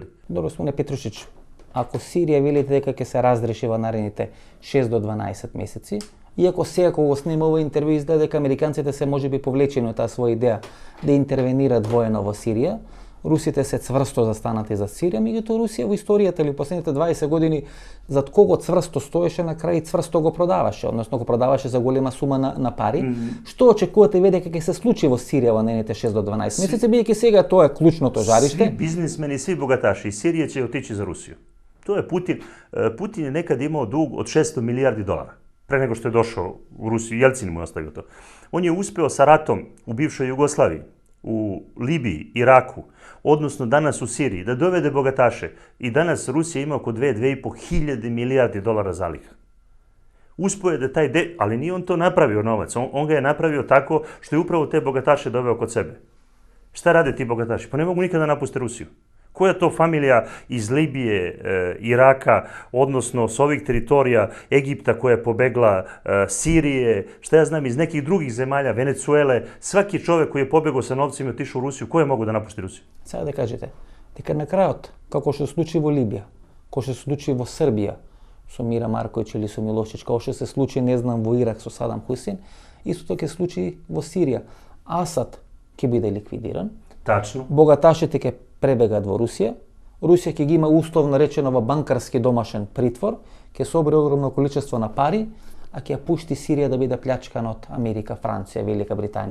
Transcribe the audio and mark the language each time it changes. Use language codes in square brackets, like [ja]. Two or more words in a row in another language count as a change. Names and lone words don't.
[mk] Добро, Смоне Петрушич, ако Сирија велите дека ќе се разреши во наредните 6 до 12 месеци, иако сега кога го снима ова интервју изгледа дека американците се можеби повлечени од таа своја идеја да интервенират воено во Сирија, русите се цврсто застанати за Сирија, меѓутоа Русија во историјата или последните 20 години зад кого цврсто стоеше, на крај цврсто го продаваше, односно го продаваше за голема сума на пари. Што очекувате вие дека ќе се случи во Сирија во наредните 6 до 12 месеци, бидејќи сега тоа е клучното жариште? [sr] Сви бизнисмени, сви богаташи из Сирија ќе отичи за Русија. [mk] Тоа е Путин. [sr] Путин е некад имao дуг од 600 милијарди долара. Пре него што е дошол у Русiju, Јелцин му оставio to. On je uspeo sa ratom u bivšoj Jugoslaviji, u Libiji, Iraku, odnosno danas u Siriji, da dovede bogataše. I danas Rusija ima oko 2,5 hiljade milijardi dolara zaliha. Uspeo je da ali nije on to napravio novac, on ga je napravio tako što je upravo te bogataše doveo kod sebe. Šta rade ti bogataši? Pa ne mogu nikada napuste Rusiju. Koja to familija iz Libije, Iraka, odnosno s ovih teritorija Egipta koja je pobegla, Sirije, šta ja znam, iz nekih drugih zemalja, Venecuele, svaki čovek koji je pobegao sa novcima i otišao u Rusiju, koje mogu da napusti Rusiju? [mk] Сега да кажете, дека на крајот, како што се случи во Либија, како што се случи во Србија со Мира Марковиќ или со Милошевич, како што се случи, не знам, во Ирак со Садам Хусейн, истото ќе случи во Сирија. Асад ќе биде ликвидиран. [sr] Тачно. [mk] Богаташите ќе пребегат во Русија. Русија ќе ги има условно речено во банкарски домашен притвор, ќе собере огромно количество на пари, а ќе ја пушти Сирија да биде плячкана од Америка, Франција, Велика Британија.